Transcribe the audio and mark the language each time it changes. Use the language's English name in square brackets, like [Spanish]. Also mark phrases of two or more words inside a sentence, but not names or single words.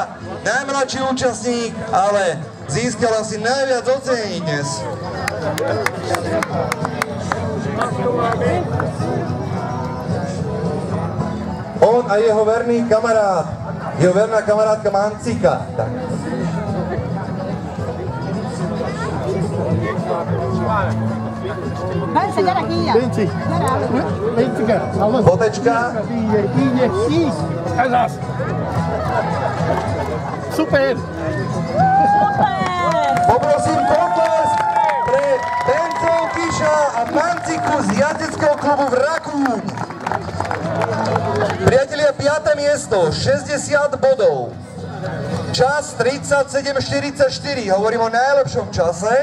[Slovak] Priatelia, najmladší účastník, ale získal asi najviac ocenení dnes. On a jeho verný kamarát, jeho verná kamarátka Mancika. Tak. [Hungarian] Bence, gyere ki ilyen! Béci! Bécike! [Slovak] Fotečka. [Hungarian] Így! Ez az! Szuper! [Slovak] Poprosím potlesk pre Bencov Kiša a Manciku z jazdeckého klubu v Rakúň. Priatelia, 5. miesto, 60 bodov. Čas 37:44, hovorím o najlepšom čase.